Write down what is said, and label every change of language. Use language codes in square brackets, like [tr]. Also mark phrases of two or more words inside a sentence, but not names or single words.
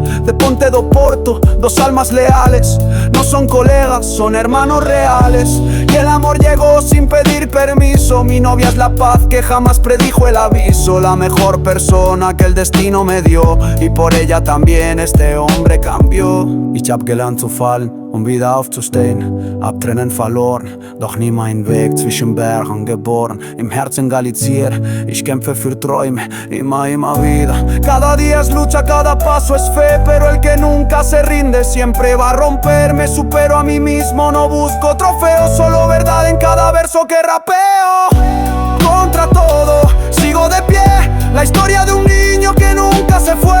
[es] De Ponte do Porto, 2 almas leales, no son colegas, son hermanos reales. Y el amor llegó sin pedir permiso. Mi novia es la paz que jamás predijo el aviso. La mejor persona que el destino me dio, y por ella también este hombre cambió. [de] Ich hab gelernt zu fallen, wieder aufzustehen. Abtrennen verloren, doch nie meinen Weg zwischen Bergen geboren. Im Herzen Galizier, ich kämpfe für Träume, immer wieder. [es] Cada día es lucha, cada paso es fe, pero el que nunca se rinde siempre va a romper. Me supero a mí mismo, no busco trofeos, solo verdad en cada verso que rapeo. Contra todo, sigo de pie, la historia de un niño que nunca se fue.